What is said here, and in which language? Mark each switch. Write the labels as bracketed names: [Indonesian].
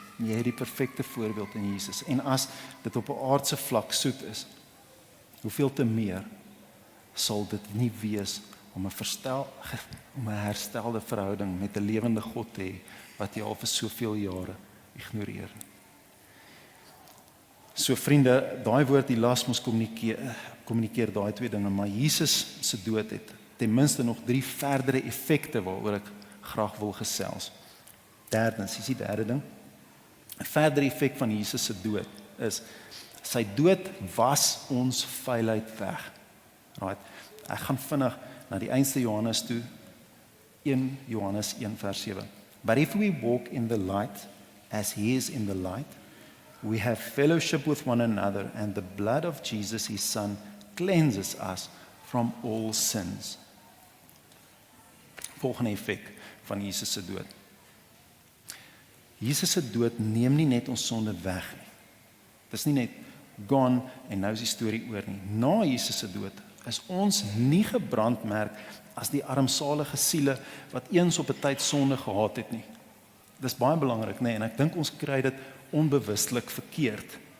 [Afrikaans] Jy het die perfekte voorbeeld in Jesus. En as dit op 'n aardse vlak soet is, hoeveel te meer sal dit nie wees om 'n herstelde verhouding met 'n lewende God te hê wat jy al vir soveel jare ignoreer. So vriende, daai woord hilasmos kommunikeer daai twee dinge, maar Jesus se dood het ten minste nog 3 verdere effekte waaroor ek graag wil gesels. Derdens, is die derde ding. 'n verdere effek van Jesus se dood is sy dood was ons vuilheid weg. Right. Ek gaan vinnig na die einste Johannes toe, 1 Johannes 1 vers 7. [English] But if we walk in the light as he is in the light, we have fellowship with one another, and the blood of Jesus, his son, cleanses us from all sins. [Afrikaans] Volgende effek van Jesus se dood. Jesus se dood neem nie net ons sonde weg nie. Dit is nie net gone en nou is die storie oor nie. Na Jesus se dood is ons nie gebrandmerk as die armsalige siele wat eens op 'n tyd sonde gehaat het nie. Dis baie belangrik, nê, en ek dink ons kry dit onbewustelik verkeerd.